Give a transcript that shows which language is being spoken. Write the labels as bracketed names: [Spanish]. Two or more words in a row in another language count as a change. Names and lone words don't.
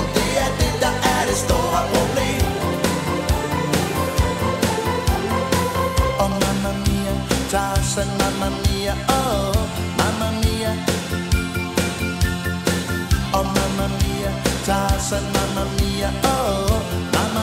[Danish] Det er det, der er det store problem. [Italian] Og mamma mia, Tarzan, mamma mia, oh, mamma mia. Og mamma mia, Tarzan, mamma mia, oh,